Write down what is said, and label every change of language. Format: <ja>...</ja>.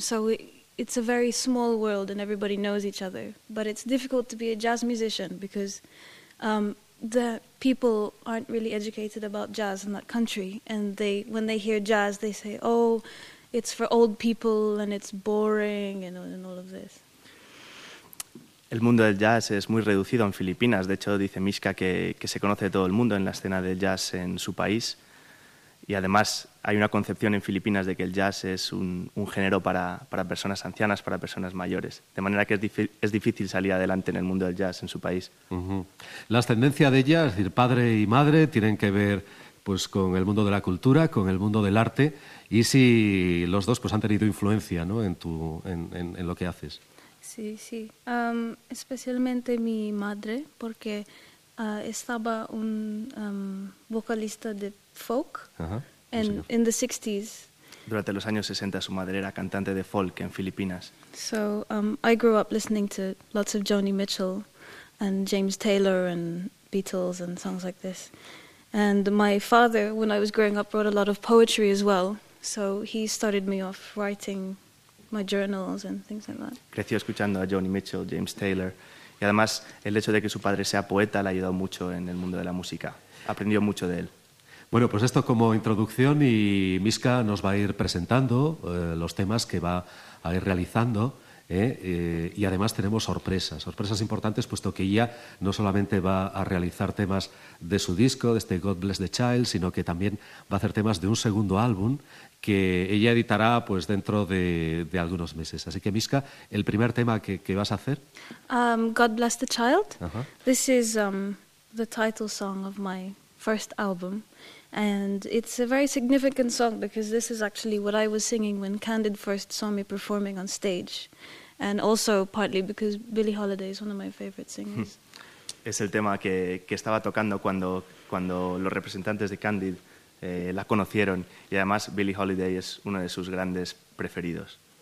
<en>So it's a very small world and everybody knows each other, but it's difficult to be a jazz musician because the people aren't really educated about jazz in that country, and they, when they hear jazz, they say, oh, it's for old people and it's boring and all of this.</en> <es>El mundo del jazz es muy reducido en Filipinas. De hecho, dice Mischa que se conoce todo el mundo en la escena del jazz en su país. Y además hay una concepción en Filipinas de que el jazz es un género para personas ancianas, para personas mayores. De manera que es difícil salir adelante en el mundo del jazz en su país. Uh-huh. La ascendencia de ella, es decir, padre y madre, tienen que ver, pues, con el mundo de la cultura, con el mundo del arte. Y si los dos, pues, han tenido influencia, ¿no?, en lo que haces. Sí, sí. Especialmente mi madre, porque estaba un vocalista de folk, ajá, en</es> <en>the 60s.</en> <es>Durante los años 60 su madre era cantante de folk en Filipinas.</es> <en>So, I grew up listening to lots of Joni Mitchell and James Taylor and Beatles and songs like this. And my father, when I was growing up, wrote a lot of poetry as well. So he started me off writing my journals and things like that.</en> <es>Creció escuchando a Joni Mitchell, James Taylor. Y además, el hecho de que su padre sea poeta le ha ayudado mucho en el mundo de la música. Aprendió mucho de él. Bueno, pues esto como introducción y Miska nos va a ir presentando los temas que va a ir realizando. Y además tenemos sorpresas, sorpresas importantes, puesto que ella no solamente va a realizar temas de su disco, de este God Bless the Child, sino que también va a hacer temas de un segundo álbum que ella editará pues, dentro de algunos meses. Así que, Miska, el primer tema que vas a hacer.</es> <en>God Bless the Child. Uh-huh. This is the title song of my first album. And it's a very significant song because this is actually what I was singing when Candid first saw me performing on stage. And also partly because Billie Holiday is one of my favorite singers.</en> <es>Es el tema que estaba tocando cuando los representantes de Candid la conocieron. Y además Billie Holiday es uno de sus grandes preferidos.</es>